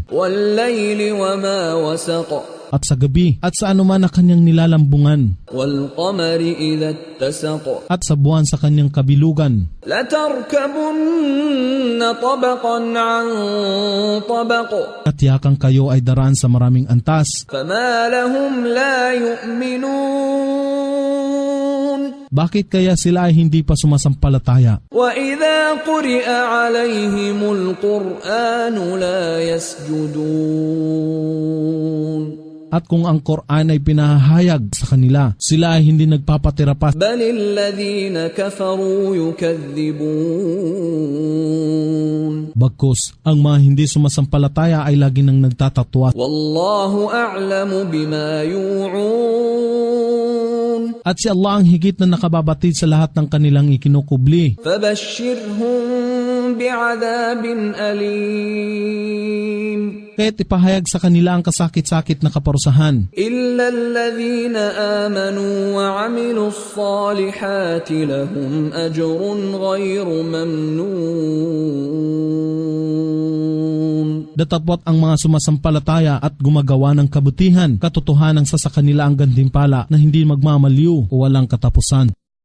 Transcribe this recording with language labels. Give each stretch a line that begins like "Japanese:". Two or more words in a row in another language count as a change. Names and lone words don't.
Arabic: وَاللَّيْلِ وَمَا وَسَقَ
Filipino: at sa gabi at sa anuman na kanyang nilalambungan,
Arabic: وَالْقَمَرِ إِذَا اتَّسَقَ
Filipino: at sa buwan sa kanyang kabilugan.
Arabic: لَتَرْكَبُنَّ طَبَقًا عَنْ طَبَقٍ
Filipino: Katiyakang kayo ay daraan sa maraming antas.
Arabic: فَمَا لَهُمْ لَا يُؤْمِنُونَ
Filipino: Bakit kaya sila ay hindi pa sumasampalataya?
Arabic: وَإِذَا قُرِئَ عَلَيْهِمُ الْقُرْآنُ لَا يَسْجُدُونَ
Filipino: At kung ang Quran ay pinahahayag sa kanila, sila ay hindi nagpapatira pa.
Arabic: بَلِ الَّذِينَ كَفَرُوا يُكَذِّبُونَ
Filipino: Bagkus, ang mga hindi sumasampalataya ay lagi nang nagtatatwa.
Arabic: وَاللَّهُ أَعْلَمُ بِمَا يُوعُونَ
Filipino: At si Allah ang higit na nakababatid sa lahat ng kanilang ikinukubli.
Arabic: فَبَشِّرْهُم بِعَذَابٍ أَلِيمٍ
Filipino: Kaya't ipahayag sa kanila ang kasakit-sakit na kaparusahan.
Arabic: إِلَّا الَّذِينَ آمَنُوا وَعَمِلُوا الصَّالِحَاتِ لَهُمْ أَجْرٌ غَيْرُ مَمْنُونٍ
Filipino: Datapwat ang mga sumasampalataya at gumagawa ng kabutihan, katotohanan sa kanila ang gantimpala na hindi magmamaliw o walang katapusan.